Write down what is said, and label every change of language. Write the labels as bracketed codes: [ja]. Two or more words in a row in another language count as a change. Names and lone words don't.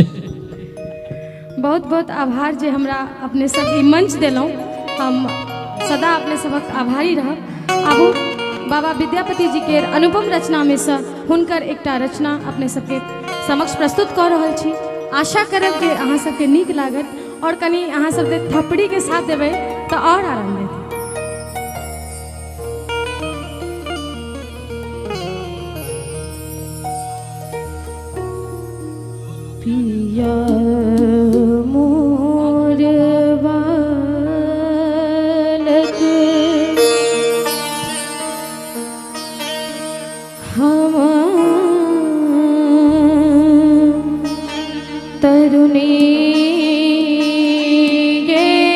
[mai] बहुत बहुत आभार जे हमरा अपने सब ई मंच देलौं। हम सदा अपने सबक आभारी रहब। आबू बाबा विद्यापति जी के अनुपम रचना में से हुनकर एकटा रचना अपने सबके समक्ष प्रस्तुत कर रहल छी। आशा करब कि अहाँ सबके नीक लागत और कनी अहाँ सब थप्पड़ी के साथ देबै तो और आराम देत। पिया मोर बालक हम तरुणी गे